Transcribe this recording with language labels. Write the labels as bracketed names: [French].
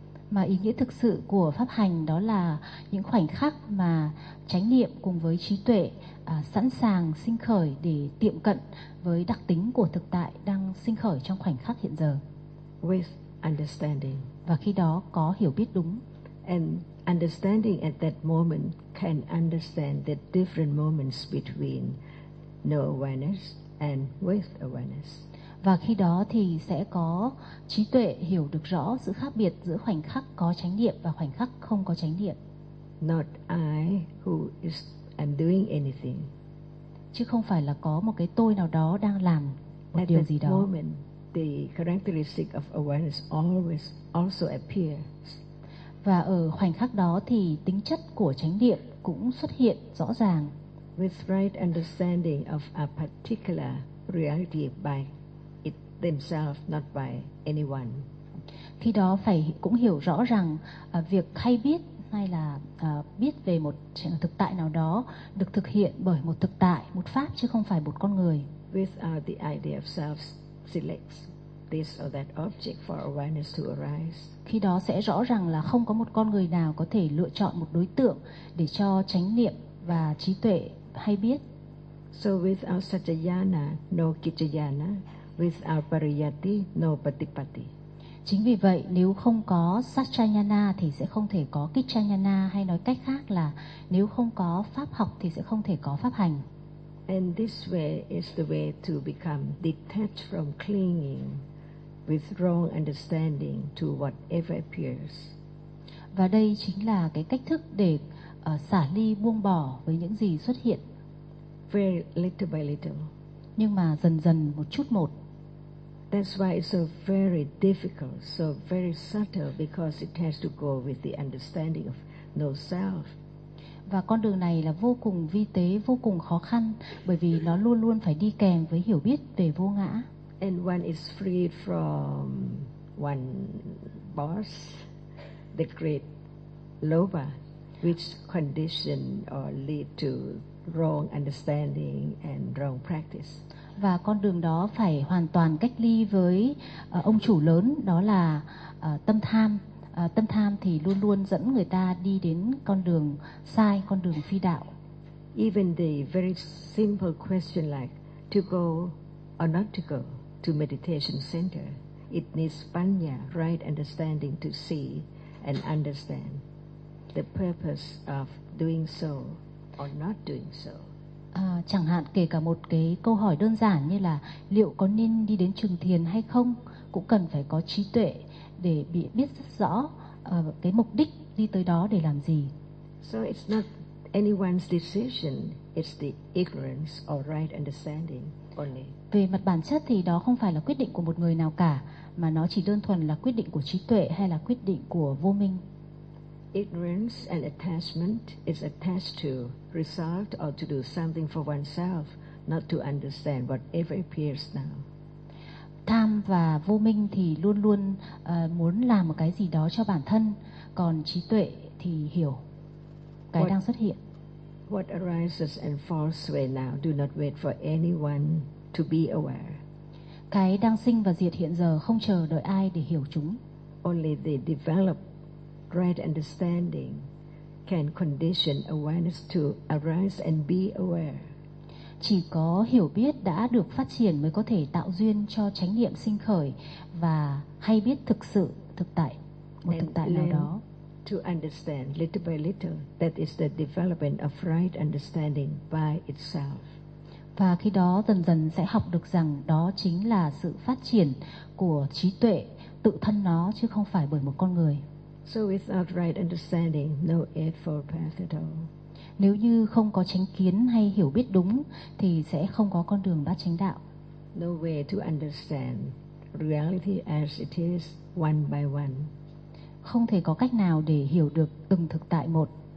[Vietnamese] Mà ý nghĩa thực sự của pháp hành đó là những khoảnh khắc mà chánh niệm cùng với trí tuệ sẵn sàng sinh khởi để tiệm cận với đặc tính của thực tại đang sinh khởi trong khoảnh khắc hiện giờ. [English] With understanding. [Vietnamese] Và khi đó có hiểu biết đúng. [English] And understanding at that moment can understand the different moments between no awareness and with awareness. [Vietnamese] Và khi đó thì sẽ có trí tuệ hiểu được rõ sự khác biệt giữa khoảnh khắc có chánh niệm và khoảnh khắc không có chánh niệm. [English] Not I who is am doing anything. [Vietnamese] Chứ không phải là có một cái tôi nào đó đang làm một điều gì đó. [English] At that moment, the characteristic of awareness always also appears. [Vietnamese] Và ở khoảnh khắc đó thì tính chất của chánh niệm cũng xuất hiện rõ ràng. [English] With right understanding of a particular reality by it themselves, not by anyone. [Vietnamese] Khi đó phải cũng hiểu rõ rằng việc hay biết hay là biết về một thực tại nào đó được thực hiện bởi một thực tại, một pháp chứ không phải một con người. [English] With the idea of self selects this or that object for awareness to arise. [Vietnamese] Khi đó sẽ rõ ràng là không có một con người nào có thể lựa chọn một đối tượng để cho chánh niệm và trí tuệ hay biết. [English] So without satyayana, no kicchayana. Without pariyatti, no patipatti. [Vietnamese] Chính vì vậy, nếu không có satyayana thì sẽ không thể có kicchayana, hay nói cách khác là nếu không có pháp học thì sẽ không thể có pháp hành. [English] And this way is the way to become detached from clinging with wrong understanding to whatever appears. [Vietnamese] Và đây chính là cái cách thức để xả ly, buông bỏ với những gì xuất hiện. [English] Very little by little. [Vietnamese] Nhưng mà dần dần, một chút một. [English] That's why it's so very difficult, so very subtle, because it has to go with the understanding of no self. [Vietnamese] Và con đường này là vô cùng vi tế, vô cùng khó khăn, bởi vì nó luôn luôn phải đi kèm với hiểu biết về vô ngã. [English] And one is freed from one boss, the great lobha, which condition or lead to wrong understanding and wrong practice. [Vietnamese] Và con đường đó phải hoàn toàn cách ly với ông chủ lớn, đó là tâm tham. Tâm tham thì luôn luôn dẫn người ta đi đến con đường sai, con đường phi đạo. [English] Even the very simple question like to go or not to go to meditation center, it needs panya, right understanding to see and understand the purpose of doing so or not doing so. [Vietnamese] Chẳng hạn kể cả một cái câu hỏi đơn giản như là liệu có nên đi đến trường thiền hay không, cũng cần phải có trí tuệ để biết rất rõ cái mục đích đi tới đó để làm gì. [English] So it's not anyone's decision, it's the ignorance or right understanding only. [Vietnamese] Về mặt bản chất thì đó không phải là quyết định của một người nào cả, mà nó chỉ đơn thuần là quyết định của trí tuệ hay là quyết định của vô minh. [English] Ignorance and attachment is attached to result or to do something for oneself, not to understand whatever appears now. [Vietnamese] Tham và vô minh thì luôn luôn muốn làm một cái gì đó cho bản thân, còn trí tuệ thì hiểu cái đang xuất hiện. [English] What arises and falls away now, do not wait for anyone to be aware. [Vietnamese] Cái đang sinh và diệt hiện giờ không chờ đợi ai để hiểu chúng. [English] Only the developed right understanding can condition awareness to arise and be aware. [Vietnamese] Chỉ có hiểu biết đã được phát triển mới có thể tạo duyên cho chánh niệm sinh khởi và hay biết thực sự thực tại một [English] and [Vietnamese] thực tại nào đó. [English] To understand little by little, that is the development of right understanding by itself. [Vietnamese] Và khi đó dần dần sẽ học được rằng đó chính là sự phát triển của trí tuệ tự thân nó chứ không phải bởi một con người. [English] So without right understanding, no eightfold path at all. [Vietnamese] Nếu như không có chánh kiến hay hiểu biết đúng thì sẽ không có con đường bát chánh đạo. [English] No way to understand reality as it is, one by one. [Vietnamese] Không thể có cách nào để hiểu được từng thực tại một.